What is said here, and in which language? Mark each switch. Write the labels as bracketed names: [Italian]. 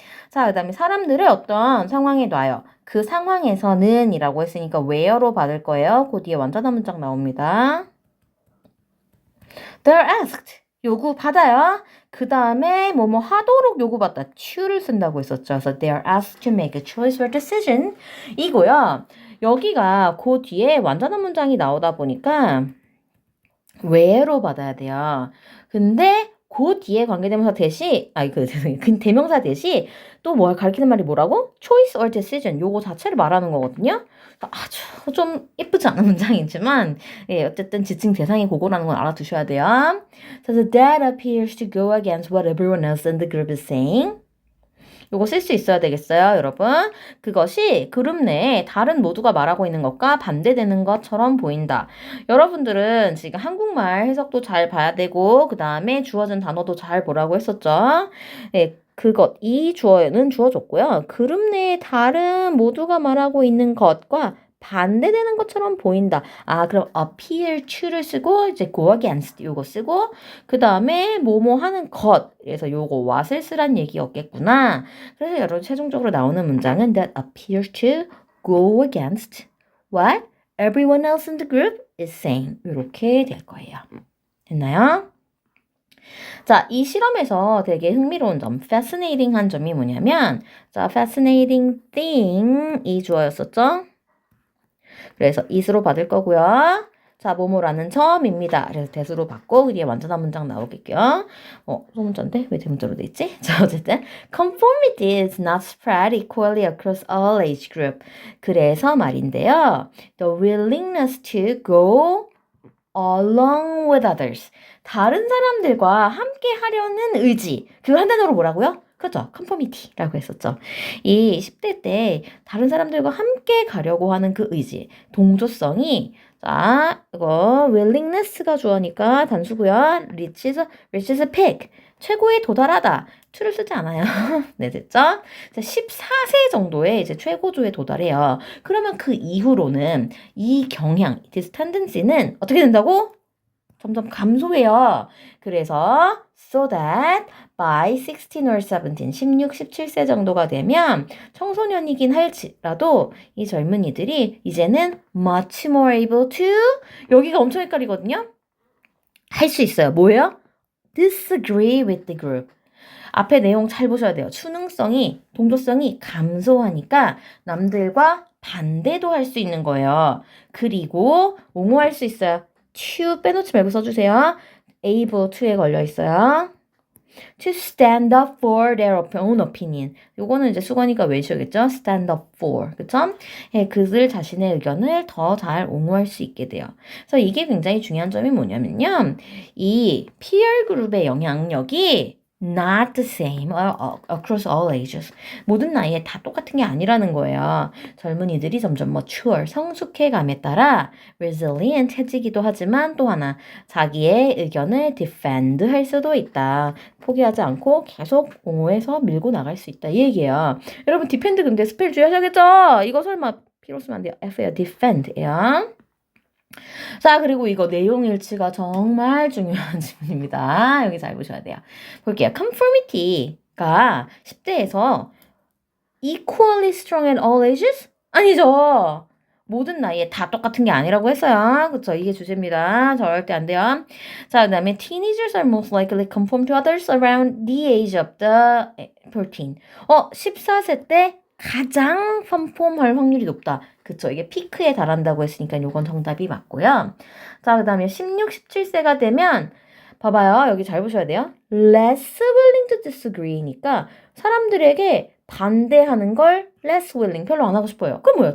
[Korean] 자, 그 다음에 사람들을 어떤 상황에 놔요. 그 상황에서는 이라고 했으니까 where로 받을 거예요. 그 뒤에 완전한 문장 나옵니다. [English] They're asked. 요구받아요. [Korean] 그 다음에 뭐뭐 하도록 요구받다. to를 쓴다고 했었죠. [English] 그래서 they are asked to make a choice or decision [Korean] 이고요. 여기가 그 뒤에 완전한 문장이 나오다 보니까 where로 받아야 돼요. 근데 그 뒤에 관계대명사 대시, 죄송해요. 그 대명사 대시 또 뭘 가리키는 말이 뭐라고? [English] choice or decision. [Korean] 요거 자체를 말하는 거거든요. 아주 좀 예쁘지 않은 문장이지만, 예, 어쨌든 지칭 대상이 그거라는 건 알아두셔야 돼요. [English] 그래서 that appears to go against what everyone else in the group is saying. [Korean] 요거 쓸 수 있어야 되겠어요, 여러분. 그것이 그룹 내에 다른 모두가 말하고 있는 것과 반대되는 것처럼 보인다. 여러분들은 지금 한국말 해석도 잘 봐야 되고, 그 다음에 주어진 단어도 잘 보라고 했었죠. 네, 이 주어는 주어졌고요. 그룹 내에 다른 모두가 말하고 있는 것과 반대되는 것처럼 보인다. 그럼 appear to를 쓰고 이제 go against 요거 쓰고 그 다음에 뭐뭐 하는 것. 그래서 요거 what을 쓰란 얘기였겠구나. 그래서 여러분 최종적으로 나오는 문장은 [English] that appears to go against what everyone else in the group is saying. [Korean] 이렇게 될 거예요. 됐나요? 자, 이 실험에서 되게 흥미로운 점, fascinating한 점이 뭐냐면 자, [English] fascinating thing [Korean] 이 주어였었죠? 그래서 it으로 받을 거고요. 자, 뭐뭐라는 점입니다. 그래서 대수로 받고 그 뒤에 완전한 문장 나오겠고요. 소문자인데 왜 대문자로 돼 있지? 자, 어쨌든 [English] conformity is not spread equally across all age group. [Korean] 그래서 말인데요. [English] The willingness to go along with others. [Korean] 다른 사람들과 함께 하려는 의지. 그거 한 단어로 뭐라고요? 그죠? 컨포미티라고 했었죠. 이 10대 때 다른 사람들과 함께 가려고 하는 그 의지, 동조성이 자, 이거 willingness가 주어니까 단수고요. reaches peak. 최고에 도달하다. to를 쓰지 않아요. 네, 됐죠? 14세 정도에 이제 최고조에 도달해요. 그러면 그 이후로는 이 경향, this tendency는 어떻게 된다고? 점점 감소해요. 그래서 [English] so that by 16 or 17, [Korean] 16, 17세 정도가 되면 청소년이긴 할지라도 이 젊은이들이 이제는 [English] much more able to [Korean] 여기가 엄청 헷갈리거든요. 할 수 있어요. 뭐예요? [English] disagree with the group. [Korean] 앞에 내용 잘 보셔야 돼요. 추능성이, 동조성이 감소하니까 남들과 반대도 할 수 있는 거예요. 그리고 옹호할 수 있어요. to 빼놓지 말고 써주세요. able to에 걸려 있어요. [English] to stand up for their own opinion. [Korean] 요거는 이제 수건이가 외우셔야겠죠? [English] stand up for. 그쵸? [Korean] 예, 그들 자신의 의견을 더 잘 옹호할 수 있게 돼요. 그래서 이게 굉장히 중요한 점이 뭐냐면요. 이 peer 그룹의 영향력이 [English] not the same across all ages. [Korean] 모든 나이에 다 똑같은 게 아니라는 거예요. 젊은이들이 점점 mature, 성숙해감에 따라 resilient 해지기도 하지만 또 하나 자기의 의견을 defend 할 수도 있다. 포기하지 않고 계속 옹호해서 밀고 나갈 수 있다. 이 얘기예요. 여러분 defend 근데 스펠 주의하셔야겠죠? 이거 설마 P로 쓰면 안 돼요. F예요. defend예요. 자, 그리고 이거 내용 일치가 정말 중요한 질문입니다. 여기 잘 보셔야 돼요. 볼게요. [English] conformity가 10대에서 equally strong at all ages? [Korean] 아니죠. 모든 나이에 다 똑같은 게 아니라고 했어요. 그쵸? 이게 주제입니다. 절대 안 돼요. [English] 자, 그 다음에 teenagers are most likely conform to others around the age of the 13. [Korean] 14세 때 가장 컨폼할 확률이 높다. 그쵸? 이게 피크에 달한다고 했으니까 요건 정답이 맞고요. 자, 그 다음에 16, 17세가 되면 봐봐요. 여기 잘 보셔야 돼요. [English] less willing to disagree [Korean] 니까 사람들에게 반대하는 걸 less willing, 별로 안 하고 싶어요. 그럼 뭐야?